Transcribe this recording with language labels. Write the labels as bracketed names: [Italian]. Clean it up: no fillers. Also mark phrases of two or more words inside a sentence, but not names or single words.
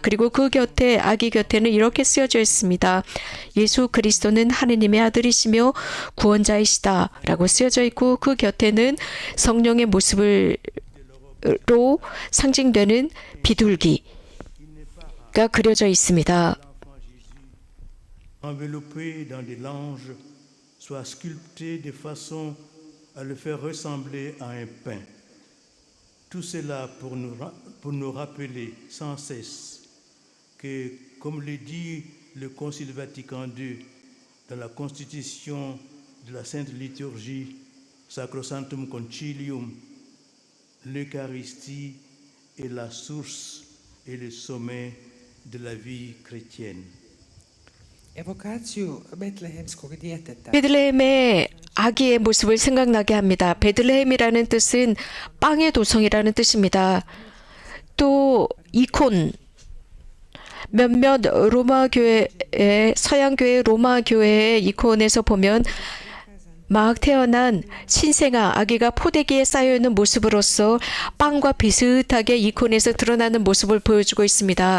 [Korean] 그리고 그 곁에 아기 곁에는 이렇게 쓰여져 있습니다. 예수 그리스도는 하느님의 아들이시며 구원자이시다라고 쓰여져 있고 그 곁에는 성령의 모습으로 상징되는 비둘기가 그려져 있습니다. [French] Enveloppé dans des langes, soit sculpté de façon à le faire ressembler à un pain. Tout cela pour nous rappeler sans cesse que, comme le dit le Concile Vatican II dans la constitution de la Sainte Liturgie Sacrosanctum Concilium, l'Eucharistie est la source et le sommet de la vie chrétienne. [Croatian] evokaciju betlehemskog djeteta. [Korean] 베들레헴의 아기의 모습을 생각나게 합니다. 베들레헴이라는 뜻은 빵의 도성이라는 뜻입니다. 또 이콘 몇몇 로마 교회의 서양 교회 로마 교회의 이콘에서 보면 막 태어난 신생아 아기가 포대기에 쌓여 있는 모습으로서 빵과 비슷하게 이콘에서 드러나는 모습을 보여주고 있습니다.